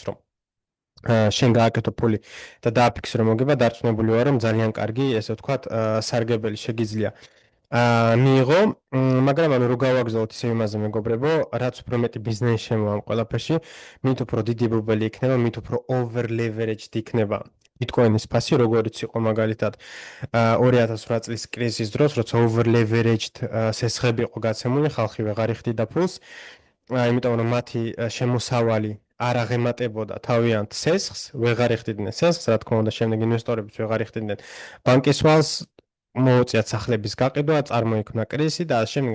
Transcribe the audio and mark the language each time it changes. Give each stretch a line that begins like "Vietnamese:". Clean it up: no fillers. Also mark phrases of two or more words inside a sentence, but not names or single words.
Georgian: რომ შენ გააკეთო ფული და დააფიქსირო მოგება, დარწმუნებული ვარ, რომ ძალიან კარგი, ესე ვთქვათ, სარგებელი შეგიძლია მიიღო, მაგრამ ანუ რო გავაგზავნოთ ისე იმაზე მეგობრებო, რაც უფრო მეტი ბიზნესი შემოვა ამ ყველაფერში, მით უფრო დიდი ბუბელი იქნება, მით უფრო
English: over leveraged
Georgian: იქნება ბიტკოინის ფასი, როგორც იყო მაგალითად 2008 წლის კრიზისის დროს, როცა
English: over leveraged
Georgian: სესხები იყო გაცემული, ხალხი ვეღარ იხდიდა ფულს. იმიტომ რომ მათი შემოსავალი არ აღემატებოდა თავიანთ სესხს, ვეღარ იხდიდნენ სესხს, რა თქმა უნდა, შემდეგ ინვესტორებიც ვეღარ იხდიდნენ ბანკის ვალს, მოუწიათ სახლების გაყიდვა, წარმოიქმნა კრიზისი და ასე შემდეგ.